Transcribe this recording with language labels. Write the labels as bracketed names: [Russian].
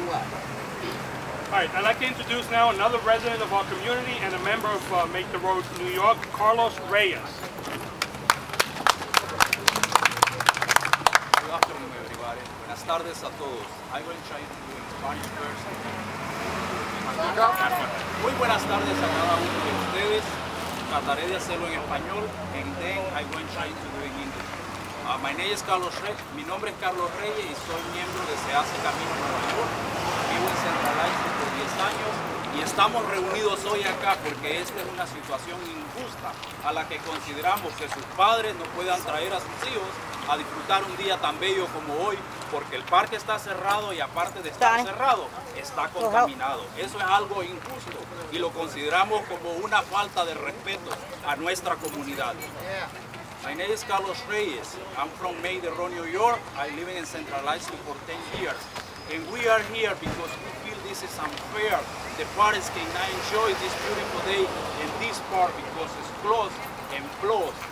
[English] All right, I'd like to introduce now another resident of our community and a member of Make the Road New York, Carlos Reyes. Good afternoon, everybody. [Spanish] Buenas tardes a todos. [English] I will try to do in Spanish first. [Spanish] Muy buenas tardes a cada uno de ustedes. Trataré de hacerlo en español, [English] and then I will try to do it in English. My name is Carlos Reyes. [Spanish] Mi nombre es Carlos Reyes y soy miembro de Se Hace Camino Nueva York. Vivo en Central Islip por 10 años y estamos reunidos hoy acá porque esta es una situación injusta a la que consideramos que sus padres no puedan traer a sus hijos a disfrutar un día tan bello como hoy, porque el parque está cerrado y aparte de estar cerrado, está contaminado. Eso es algo injusto y lo consideramos como una falta de respeto a nuestra comunidad. [English] My name is Carlos Reyes. I'm from Make the Road, New York. I live in Central Islip for 10 years. And we are here because we feel this is unfair. The parents cannot enjoy this beautiful day in this park because it's closed and closed.